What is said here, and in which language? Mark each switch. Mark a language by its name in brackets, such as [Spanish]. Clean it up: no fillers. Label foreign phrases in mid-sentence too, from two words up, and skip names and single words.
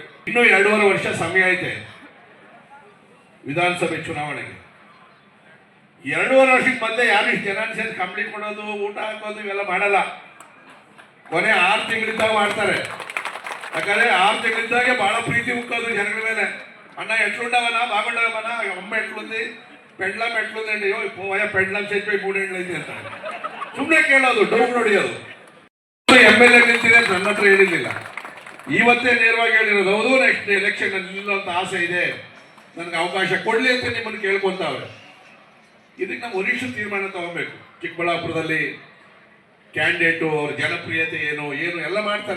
[Kannada] ಇನ್ನೂ 2.5 ವರ್ಷ ಸಮಯ ಐತೆ ವಿಧಾನಸಭೆ ಚುನಾವಣೆಗೆ. 2.5 ವರ್ಷಕ್ಕೆ ಬಂದೆ ಯಾರು ಇಷ್ಟು ಜನ ಸೇರಿ ಕಂಪ್ಲೀಟ್ ಮಾಡೋದು, ಊಟ ಹಾಕೋದು ಇವೆಲ್ಲ ಮಾಡಲ್ಲ. ಕೊನೆ 6 ತಿಂಗಳಿದ್ದಾಗ ಮಾಡ್ತಾರೆ. ಯಾಕಂದ್ರೆ 6 ತಿಂಗಳಿದ್ದಾಗೆ ಬಹಳ ಪ್ರೀತಿ ಉಕ್ಕೋದು ಜನಗಳ ಮೇಲೆ. [Telugu] ಅಣ್ಣ ಎಟ್లుండవనా బాగుండవనా అమ్మ ఎట్లుంది పెండ్లం ఎట్లుందండి అయ్యో పోయా పెండ్లం చచ్చిపోయి 3 ఏళ్ళైంది [Kannada] ಅಂತ ಸುಮ್ಮನೆ ಕೇಳೋದು, ಡೌಟ್ ಹೊಡಿಯೋದು. MLA ನಿಂತಿದೆ ನನ್ನ ಹತ್ರ ಹೇಳಿರ್ಲಿಲ್ಲ, ಇವತ್ತೇ ನೇರವಾಗಿ ಹೇಳಿರೋದು. ಹೌದು, [English] next election [Kannada] ನಿಲ್ಲುವಂತ ಆಸೆ ಇದೆ, ನನಗೆ ಅವಕಾಶ ಕೊಡ್ಲಿ ಅಂತ ನಿಮ್ಮನ್ನು ಕೇಳ್ಕೊಂತಾವ್ರೆ. ಇದಕ್ಕೆ ನಮ್ಮ ವರಿಷ್ಠ ತೀರ್ಮಾನ ತಗೋಬೇಕು. ಚಿಕ್ಕಬಳ್ಳಾಪುರದಲ್ಲಿ ಕ್ಯಾಂಡಿಡೇಟು ಅವ್ರ ಜನಪ್ರಿಯತೆ ಏನು ಎಲ್ಲ ಮಾಡ್ತಾರೆ.